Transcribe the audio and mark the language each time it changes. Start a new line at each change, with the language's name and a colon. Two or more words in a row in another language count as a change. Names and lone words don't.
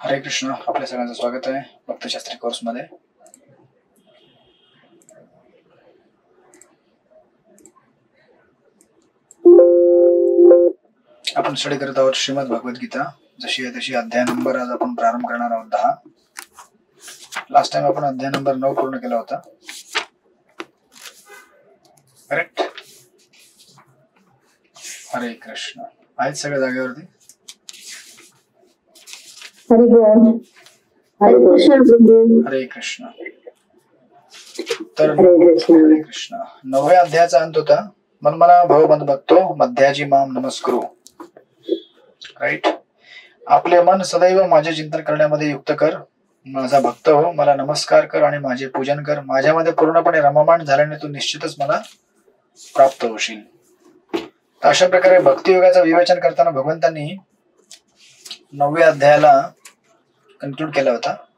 Marathi: हरे कृष्ण. आपल्या सगळ्यांचं स्वागत आहे भक्तशास्त्री कोर्समध्ये. आपण स्टडी करत आहोत श्रीमद भगवद्गीता. जशी आहे तशी अध्याय नंबर आज आपण प्रारंभ करणार आहोत 10.
English: last time
Marathi: आपण अध्याय नंबर 9 पूर्ण केला होता. करेक्ट. हरे कृष्ण. आहेत सगळ्या जागेवरती? हरे कृष्ण. तर हरे कृष्ण. 9व्या अध्यायाचा अंत होता.
Sanskrit: मनमना भव मद भक्तो मध्याजी माम नमस्कुरु.
Marathi: राईट. आपले मन सदैव माझे चिंतन करण्यामध्ये युक्त कर. माझा भक्त हो, मला नमस्कार कर आणि माझे पूजन कर. माझ्यामध्ये पूर्णपणे रममाण झाल्याने तू निश्चितच मला प्राप्त होशील. तर अशा प्रकारे भक्तियोगाचं विवेचन करताना भगवंतांनी 9व्या अध्यायाला कन्क्लूड केला होता.